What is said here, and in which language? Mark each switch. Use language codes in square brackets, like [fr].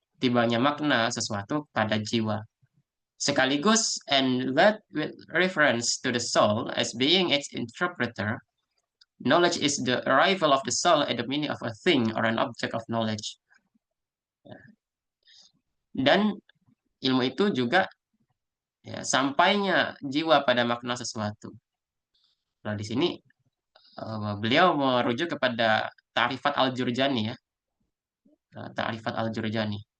[id] Tibanya makna sesuatu pada jiwa. [en] Sekaligus, and that with reference to the soul as being its interpreter, knowledge is the arrival of the soul at the meaning of a thing or an object of knowledge. [id] Dan ilmu itu juga, ya, sampainya jiwa pada makna sesuatu. Nah, di sini beliau merujuk kepada Ta'rifat Al-Jurjani, ya. Ta'rifat Al-Jurjani.